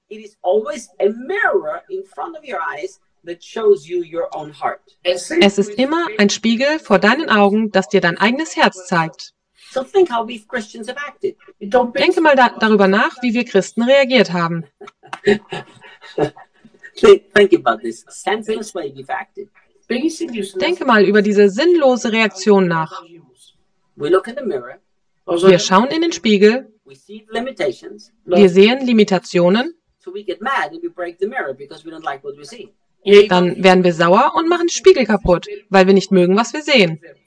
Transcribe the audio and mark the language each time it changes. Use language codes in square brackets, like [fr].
[en] It is always a mirror in front of your eyes. That shows you your own heart. [de] Es ist immer ein Spiegel vor deinen Augen, das dir dein eigenes Herz zeigt. [en] So think how we Christians have acted. [de] Denke mal darüber nach, wie wir Christen reagiert haben. [en] Think about this senseless way we've acted. [de] Denke mal über diese sinnlose Reaktion nach. [en] We look in the mirror. [de] Wir schauen in den Spiegel. [en] We see limitations. [de] Wir sehen Limitationen. [en] So we get mad and we break the mirror because we don't like what we see. [de] Dann werden wir sauer und machen den Spiegel kaputt, weil wir nicht mögen, was wir sehen.